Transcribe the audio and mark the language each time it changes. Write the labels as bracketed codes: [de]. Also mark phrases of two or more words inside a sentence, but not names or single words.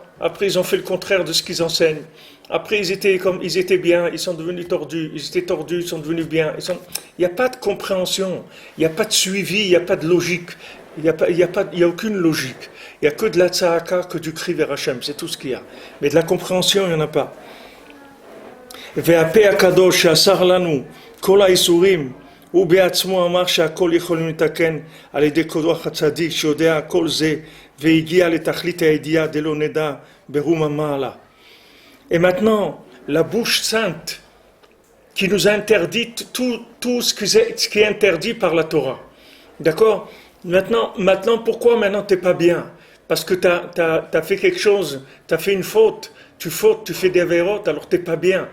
[fr] Après, ils ont fait le contraire de ce qu'ils enseignent. Après, ils étaient bien, ils sont devenus tordus. Ils étaient tordus, ils sont devenus bien. Il n'y a pas de compréhension, il n'y a pas de suivi, il n'y a pas de logique. Il n'y a aucune logique. Il n'y a que de la tzahaka, que du cri vers Hachem, c'est tout ce qu'il y a. Mais de la compréhension, il n'y en a pas. [he] ופה הקדוש אסר לנו כל האיסורים. הוא בעצמו אמר שהכל יכולים לתקן על ידי כוח הצדיק שיודע כל זה והגיע לתכלית הידיעה דלא נדע ברום המעלה. [fr] Et maintenant, la bouche sainte qui nous interdit tout ce qui est interdit par la Torah. D'accord? Maintenant, pourquoi maintenant tu n'es pas bien? Parce que tu as fait quelque chose, tu as fait une faute, tu fais des avérotes, alors tu n'es pas bien.